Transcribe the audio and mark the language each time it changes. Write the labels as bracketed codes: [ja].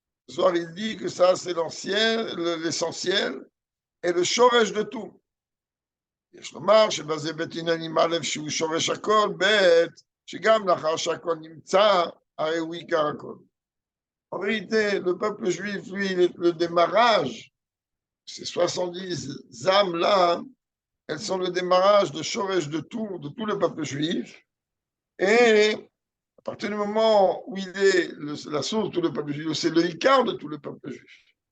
[fr] Zohar, il dit que ça, c'est l'essentiel et le shoresh de tout. [he] יש לומר שבזה בית עניינים א' שהוא שורש הכל, ב' שגם לאחר שהכל נמצא, הרי הוא עיקר הכל. [fr] En vérité, le peuple juif, lui, le démarrage, ces 70 âmes-là, elles sont le démarrage de shoresh de tout le peuple juif. Et à partir du moment où il est la source de tout le peuple juif, c'est le Icar de tout le peuple juif.